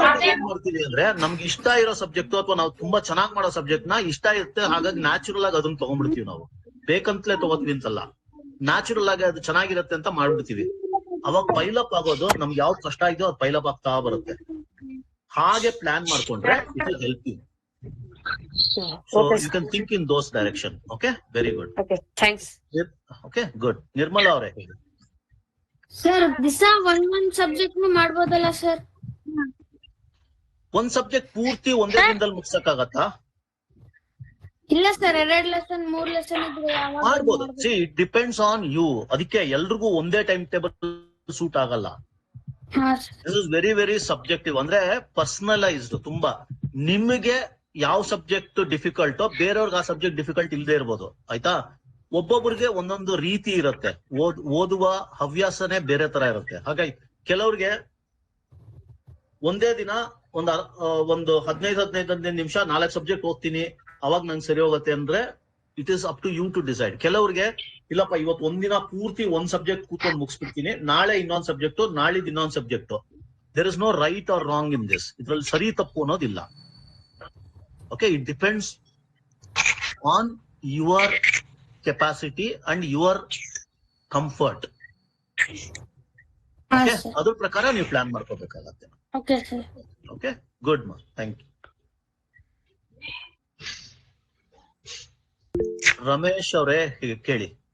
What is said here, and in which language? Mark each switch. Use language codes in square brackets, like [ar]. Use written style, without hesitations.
[kn] ಏನ್ ಮಾಡ್ತೀವಿ ಅಂದ್ರೆ, ನಮ್ಗೆ ಇಷ್ಟ ಇರೋ ಸಬ್ಜೆಕ್ಟ್ ಅಥವಾ ನಾವು ತುಂಬಾ ಚೆನ್ನಾಗಿ ಮಾಡೋ ಸಬ್ಜೆಕ್ಟ್ ನ ಇಷ್ಟ ಇರುತ್ತೆ, ಹಾಗಾಗಿ ನ್ಯಾಚುರಲ್ ಆಗಿ ಅದನ್ನ ತಗೊಂಡ್ಬಿಡ್ತೀವಿ. ನಾವು ಬೇಕಂತಲೇ ತಗೋತೀವಿ ಅಂತಲ್ಲ, ನ್ಯಾಚುರಲ್ ಆಗಿ ಅದು ಚೆನ್ನಾಗಿರುತ್ತೆ ಅಂತ ಮಾಡ್ಬಿಡ್ತೀವಿ. ಅವಾಗ ಪೈಲಪ್ ಆಗೋದು ನಮ್ಗೆ ಯಾವ್ದು ಕಷ್ಟ ಇದೆಯೋ ಅದು ಪೈಲಪ್ ಆಗ್ತಾ ಬರುತ್ತೆ. ಹಾಗೆ ಪ್ಲಾನ್ ಮಾಡ್ಕೊಂಡ್ರೆ [en] It will help you. So you can think in those direction. Okay, very good. Okay, thanks. Okay, good. [kn] Nirmala ಅವರೇ ಹೇಳಿ. ಸರ್, ದಿಸ ಒಂದ್ ಸಬ್ಜೆಕ್ಟ್ ಮಾಡ್ಬೋದಲ್ಲ ಸರ್? ಒಂದ್ ಸಬ್ಜೆಕ್ಟ್ ಪೂರ್ತಿ ಒಂದೇ ದಿನದಲ್ಲಿ ಮುಗಿಸಕ್ಕಾಗತ್ತಾ? ಇಲ್ಲ ಸರ್, 2 ಲೆಸನ್ 3 ಲೆಸನ್ ಇದ್ರೆ ಮಾಡ್ಬೋದು. [en] See, it depends on you. [kn] ಅದಕ್ಕೆ ಎಲ್ರಿಗೂ ಒಂದೇ ಟೈಮ್ ಟೇಬಲ್ ಸೂಟ್ ಆಗಲ್ಲ. [en] This is very very subjective. [kn] ಅಂದ್ರೆ ಪರ್ಸನಲೈಸ್ಡ್. ತುಂಬಾ ನಿಮಗೆ ಯಾವ ಸಬ್ಜೆಕ್ಟ್ ಡಿಫಿಕಲ್ಟೋ ಬೇರೆಯವ್ರಿಗೆ ಆ ಸಬ್ಜೆಕ್ಟ್ ಡಿಫಿಕಲ್ಟ್ ಇಲ್ಲದೆ ಇರ್ಬೋದು. ಆಯ್ತಾ? ಒಬ್ಬೊಬ್ರಿಗೆ ಒಂದೊಂದು ರೀತಿ ಇರುತ್ತೆ. ಓದುವ ಹವ್ಯಾಸನೇ ಬೇರೆ ತರ ಇರುತ್ತೆ. ಹಾಗಾಗಿ ಕೆಲವ್ರಿಗೆ ಒಂದೇ ದಿನ ಒಂದು 15 ನಿಮಿಷ 4 ಸಬ್ಜೆಕ್ಟ್ ಓದ್ತೀನಿ, ಅವಾಗ ನಂಗೆ ಸರಿ ಹೋಗುತ್ತೆ ಅಂದ್ರೆ [en] It is up to you to decide. [kn] ಕೆಲವ್ರಿಗೆ ಇಲ್ಲಪ್ಪ, ಇವತ್ತು ಒಂದಿನ ಪೂರ್ತಿ ಒಂದ್ ಸಬ್ಜೆಕ್ಟ್ ಕೂತ್ಕೊಂಡು ಮುಗಿಸ್ಬಿಡ್ತೀನಿ, ನಾಳೆ ಇನ್ನೊಂದು ಸಬ್ಜೆಕ್ಟ್, ನಾಳಿದ್ ಇನ್ನೊಂದು subject. [en] There is no right or wrong in this. [kn] ಇದ್ರಲ್ಲಿ ಸರಿ ತಪ್ಪು ಅನ್ನೋದಿಲ್ಲ. [en] Okay, it depends on your capacity and your comfort. [kn] Okay, ಅದ್ರ ಪ್ರಕಾರ ನೀವು ಪ್ಲಾನ್ ಮಾಡ್ಕೋಬೇಕಾಗತ್ತೆ. [en] Okay sir. Okay, good ma, thank you. [kn] Ramesh ಅವರೇ ಕೇಳಿ.